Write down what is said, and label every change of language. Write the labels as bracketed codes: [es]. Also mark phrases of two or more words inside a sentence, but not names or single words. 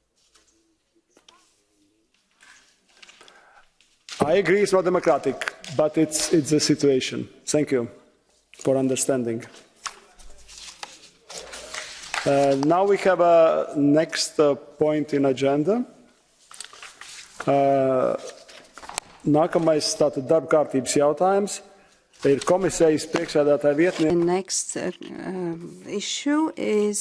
[en] I agree it's not democratic, but it's the situation. Thank you for understanding. Now we have a next point in agenda. [lv] Nākamais tātad darba kārtības jautājums ir komisijas priekšsēdētāja vietniece. [en] The next issue is